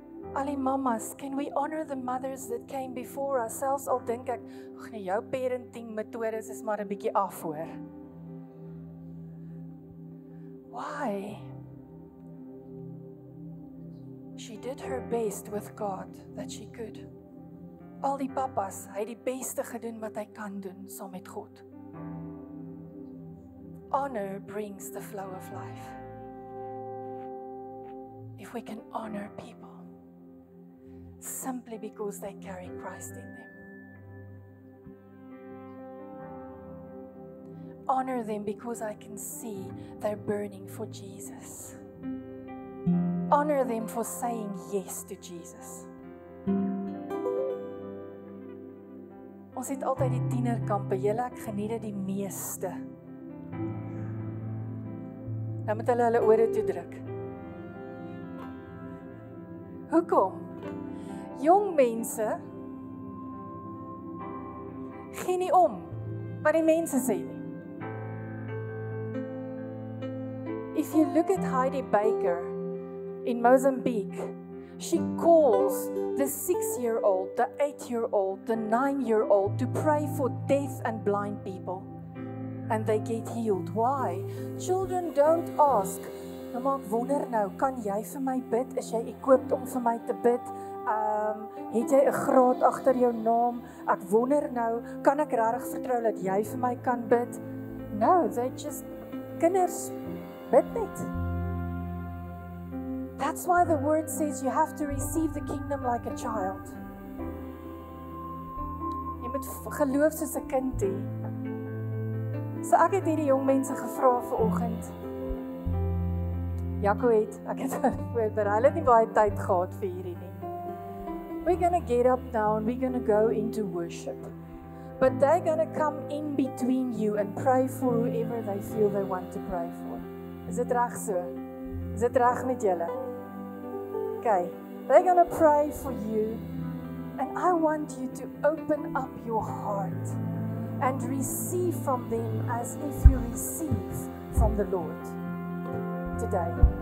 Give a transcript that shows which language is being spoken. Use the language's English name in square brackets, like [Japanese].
[Afrikaans] Al die mamas, [English] can we honor the mothers that came before us? [Afrikaans] Selfs al dink ek, nee, jou parenting metodes is maar 'n bietjie af hoor. [English] Why? She did her best with God that she could. [Afrikaans] Al die papas, hy het die beste gedoen wat hy kan doen saam met God. [English] Honor brings the flow of life. If we can honor people simply because they carry Christ in them. Honor them because I can see they're burning for Jesus. Honor them for saying yes to Jesus. [Afrikaans] Ons het altyd die tienerkampe, julle ek geniet dit die meeste. Nou moet hulle ore toe druk. Hoekom? Jong mense gee nie om wat die mense sê nie. [English] If you look at Heidi Baker in Mozambique, she calls the 6-year-old, the 8-year-old, the 9-year-old to pray for deaf and blind people. And they get healed. Why? Children don't ask, [Afrikaans] "Mamma, ek wonder nou, kan jy vir my bid? Is jy equipped om vir my te bid? Het jy 'n graad agter jou naam? Ek wonder nou, kan ek regtig vertrou dat jy vir my kan bid?" [English] No, they just [Afrikaans] kinders bid net. [English] That's why the word says you have to receive the kingdom like a child. [Afrikaans] Jy moet geloof soos 'n kind hê. So ek het hierdie jong mense gevra vanoggend. Jaco het, ek het voorberei, hulle het nie baie tyd gehad vir hierdie nie. [English] We're going to get up now and we're going to go into worship. But they're going to come in between you and pray for whoever they feel they want to pray for. [Afrikaans] Is dit reg so? Is dit reg met julle? [English] Okay, they're going to pray for you. And I want you to open up your heart and receive from them as if you receive from the Lord today.